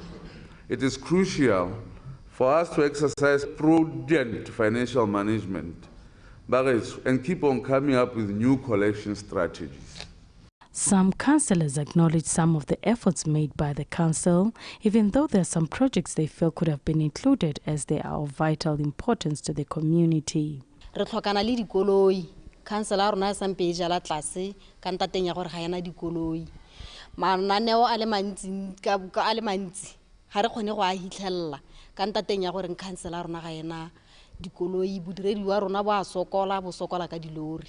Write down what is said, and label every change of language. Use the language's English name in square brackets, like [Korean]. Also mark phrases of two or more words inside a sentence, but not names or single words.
[English] It is crucial for us to exercise prudent financial management and keep on coming up with new collection strategies. Some councillors acknowledge some of the efforts made by the council, even though there are some projects they feel could have been included as they are of vital importance to the community. [Tswana] Re tlhokana le dikoloi councilor rona sa mpe jala tlase ka ntateng ya gore ga yana dikoloi mananeo a le mantsi ka a le mantsi ha re kgone go a hitlhella ka ntateng ya gore councilor rona ga yana dikoloi bodiredi wa rona bo a sokola ka dilori.